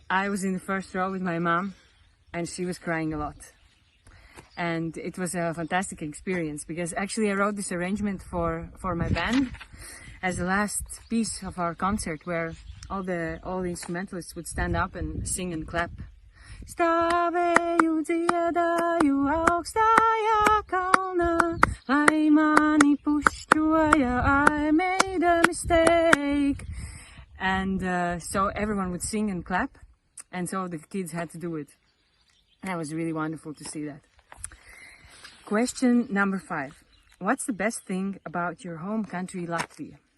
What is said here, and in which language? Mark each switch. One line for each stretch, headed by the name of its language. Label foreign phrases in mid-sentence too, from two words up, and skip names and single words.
English: I was in the first row with my mom, and she was crying a lot. And it was a fantastic experience because actually I wrote this arrangement for my band as the last piece of our concert, where all the instrumentalists would stand up and sing and clap.
Latvian: Stāvēju, dziedāju augstajā kalnā, lai mani pušķoja,
English: I made a mistake. And so everyone would sing and clap, and so the kids had to do it. And that was really wonderful to see that. Question number 5. What's the best thing about your home country, Latvia?